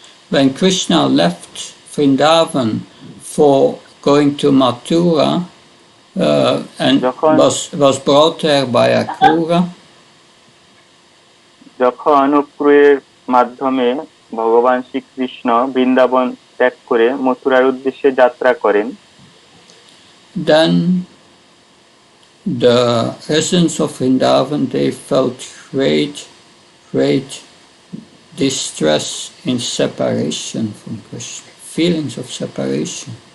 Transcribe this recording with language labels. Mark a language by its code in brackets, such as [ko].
[en] when Krishna left Vrindavan for going to Mathura and [bn] যখন [en] was brought there by Akrura, [bn] যখন অক্রূরের মাধ্যমে ভগবান শ্রীকৃষ্ণ বৃন্দাবন ত্যাগ করে মথুরার উদ্দেশ্যে যাত্রা করেন, [en] then the residents of Vrindavan, they felt great distress in separation from Krishna, feelings of separation.